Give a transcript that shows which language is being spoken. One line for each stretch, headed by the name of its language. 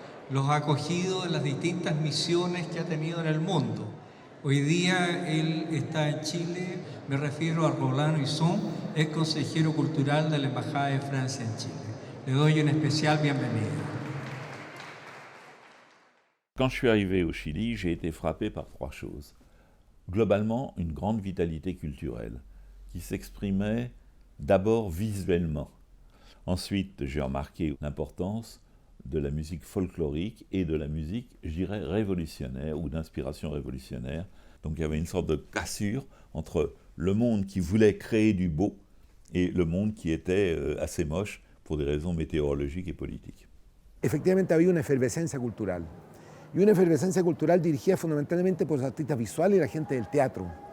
Spanish: los ha acogido en las distintas misiones que ha tenido en el mundo. Hoy día él está en Chile, me refiero a Roland Huisson, es consejero cultural de la Embajada de Francia en Chile. Le doy una especial bienvenida.
French: Quand je suis arrivé au Chili, j'ai été frappé par trois choses. Globalement, une grande vitalité culturelle qui s'exprimait d'abord visuellement. Ensuite, j'ai remarqué l'importance de la musique folklorique et de la musique, je dirais, révolutionnaire ou d'inspiration révolutionnaire. Donc il y avait une sorte de cassure entre le monde qui voulait créer du beau et le monde qui était assez moche pour des raisons météorologiques et politiques.
Spanish: Efectivamente había una efervescencia cultural. Y una efervescencia cultural dirigida fundamentalmente por los artistas visuales y la gente del teatro.